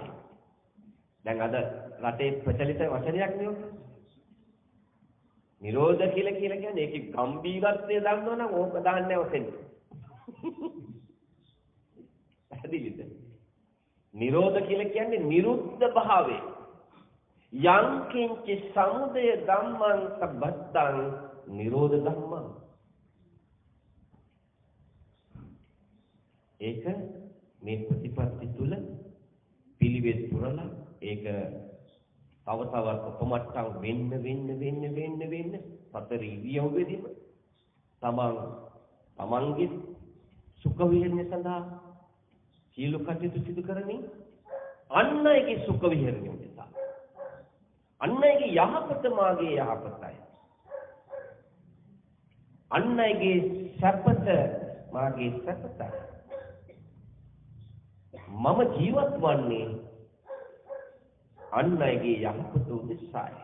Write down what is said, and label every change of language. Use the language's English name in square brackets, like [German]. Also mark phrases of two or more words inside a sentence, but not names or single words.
[Sinhala] දැන් අද රටේ ප්‍රචලිත වචනයක් නේ ඔක. නිරෝධ කියලා කියන්නේ ඒකේ ගැඹීරත්වය දන්නවනම් ඕක දාන්නේ ඔතෙන්. පැහැදිලිද? නිරෝධ කියලා කියන්නේ නිරුද්ධ භාවය. [Pali] යං කිංච සමුදය ධම්මං සබ්බත්තං නිරෝධ ධම්මං. [Sinhala] ඒක මේ ප්‍රතිපත්ති තුල පිළිවෙත් පුරලා ඒක තව තවත් උපමට්ටම් වෙන්න සතර ඉරියව්වෙදීම තමන්ගේ සුඛ විහරණය සඳහා සීල කටයුතු සිදු කරමින් අන් අයගේ සුඛ විහරණය උදෙසා අන් අයගේ යහපත මාගේ යහපතයි අන් අයගේ සැපත මාගේ සැපතයි මම ජීවත් වන්නේ අන් අයගේ යහපත උදෙසායි.